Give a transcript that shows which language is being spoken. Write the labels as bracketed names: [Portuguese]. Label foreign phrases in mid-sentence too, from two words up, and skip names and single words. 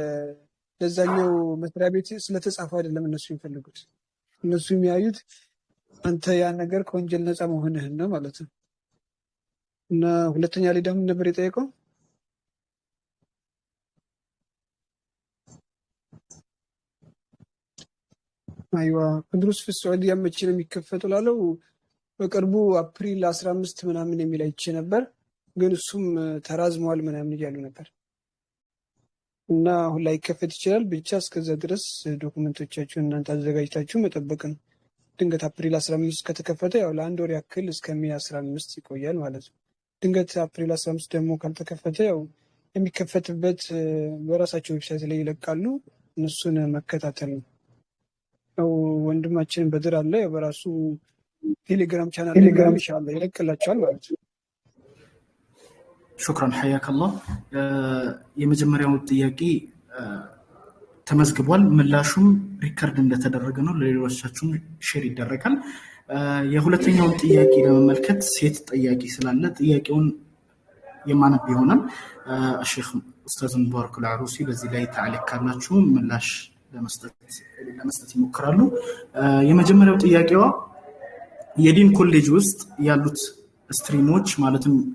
[Amharic] ለዛኛው መስሪያ ቤት ስለተጻፈ አይደለም እነሱ የሚፈልጉት። እነሱ የሚያዩት አንተ ያን ነገር ከወንጀል ነፃ መሆንህን ነው ማለት ነው። እና ሁለተኛ ላይ ደግሞ ነበር የጠየቀው አይዋ ቅዱስ [Arabic] في السعودية [Amharic] መቼ ነው የሚከፈተው ላለው በቅርቡ አፕሪል 15 ምናምን የሚል አይቼ ነበር፣ ግን እሱም ተራዝሟል ምናምን እያሉ ነበር እና አሁን ላይ ይከፈት ይችላል። ብቻ እስከዛ ድረስ ዶክመንቶቻችሁን እናንተ አዘጋጅታችሁ መጠበቅ ነው። ድንገት አፕሪል 15 ከተከፈተ ያው ለአንድ ወር ያክል እስከ ሜይ 15 ይቆያል ማለት ነው። ድንገት አፕሪል 15 ደግሞ ካልተከፈተ ያው የሚከፈትበት በራሳቸው ዌብሳይት ላይ ይለቃሉ፣ እነሱን መከታተል ነው። ያው ወንድማችን በድር አለ በራሱ ቴሌግራም ቻናል ላይ [Arabic] إن شاء الله [Amharic] ይለቅላችኋል ማለት ነው። ሹክራን [Arabic] حياك الله [Amharic] የመጀመሪያው ጥያቄ ተመዝግቧል፣ ምላሹም ሪከርድ እንደተደረገ ነው፣ ለሌሎቻችሁም ሼር ይደረጋል። የሁለተኛውን ጥያቄ ለመመልከት ሴት ጥያቄ ስላለ ጥያቄውን የማነብ ይሆናል። ሼክ ኡስታዝ ሙባረክ አልዓሩሲ በዚህ ላይ ታዕሊቅ ካላችሁ ምላሽ ለመስጠት ይሞክራሉ። የመጀመሪያው ጥያቄዋ የዲን ኮሌጅ ውስጥ ያሉት ስትሪሞች ማለትም